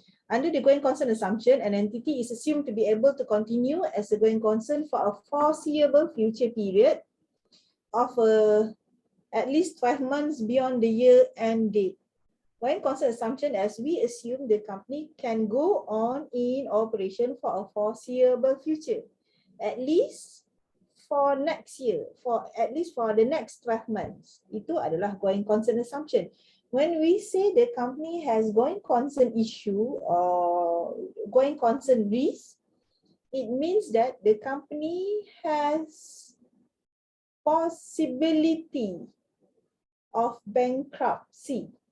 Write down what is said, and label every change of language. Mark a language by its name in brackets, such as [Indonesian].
[English] Under the going concern assumption, an entity is assumed to be able to continue as a going concern for a foreseeable future period of at least 12 months beyond the year end date. Going concern assumption, as we assume the company can go on in operation for a foreseeable future, at least for next year, at least for the next 12 months. [Malay] Itu adalah going concern assumption. [English] When we say the company has going concern issue or going concern risk, it means that the company has possibility of bankruptcy.